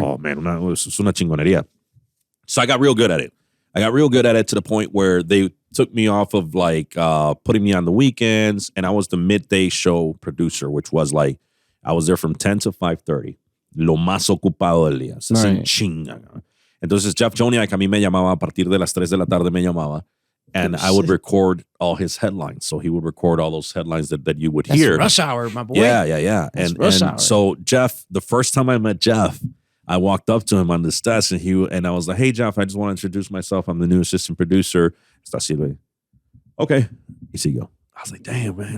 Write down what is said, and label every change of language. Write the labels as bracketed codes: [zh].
[en] Oh man, it was [es] una chingonería. [en] So I got real good at it. To the point where they took me off of like putting me on the weekends, and I was the midday show producer, which was like, I was there from 10 to 5:30. [es] Lo más ocupado del día. Se hacen chinga. Entonces, Jeff Joniak a mí me llamaba a partir de las 3 de la tarde me llamaba. [en] And I would record all his headlines. So he would record all those headlines that you would hear. Rush hour, my boy. Yeah. And hour. so Jeff, the first time I met Jeff, I walked up to him on this desk and I was like, hey, Jeff, I just want to introduce myself. I'm the new assistant producer. [es] Está así, güey. [en] Okay. [es] Y siguió. [en] I was like, damn, man.